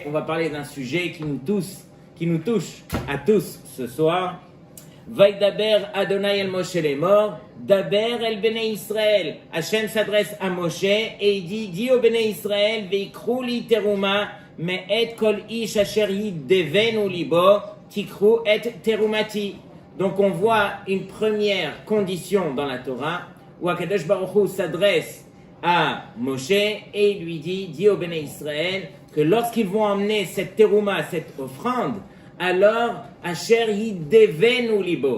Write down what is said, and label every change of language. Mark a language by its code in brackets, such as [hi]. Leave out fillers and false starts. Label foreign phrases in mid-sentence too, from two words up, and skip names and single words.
[fr] On va parler d'un sujet qui nous touche à tous ce soir. [he] וידבר ה' אל משה לאמר, דבר אל בני ישראל. [fr] Hachem s'adresse à Moshe et il dit, dis au Bnei Israël, [he] ויקחו לי תרומה מאת כל איש אשר ידבנו לבו תקחו את תרומתי. [fr] Donc on voit une première condition dans la Torah, où [he] הקדוש ברוך הוא [fr] s'adresse à Moshe et il lui dit, dis au Bnei Israël, que lorsqu'ils vont emmener cette teruma, cette offrande, alors, [he] אשר ידבנו לבו.